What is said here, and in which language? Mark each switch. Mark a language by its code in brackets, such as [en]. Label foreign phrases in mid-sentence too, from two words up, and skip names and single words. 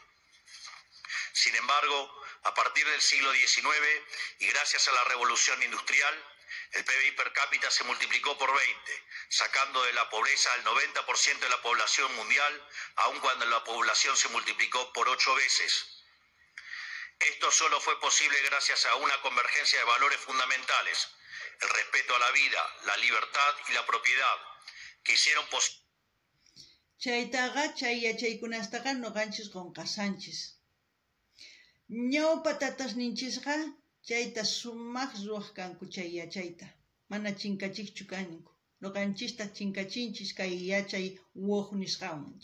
[es] Sin embargo, a partir del siglo XIX y gracias a la revolución industrial, el PBI per cápita se multiplicó por 20, sacando de la pobreza al 90% de la población mundial, aun cuando la población se multiplicó por 8 veces. Esto solo fue posible gracias a una convergencia de valores fundamentales, el respeto a la vida, la libertad y la propiedad, que hicieron posible. [qu] Chaytaqa chay yachaykunastaqa noqanchis qonqasanchis. Ñawpa tatasninchisqa chayta sumaq ruwaq kanku chay yachayta. Mana chinkachikchu kanku. Noqanchista chinkachinchis kay yachay woq nisqawan.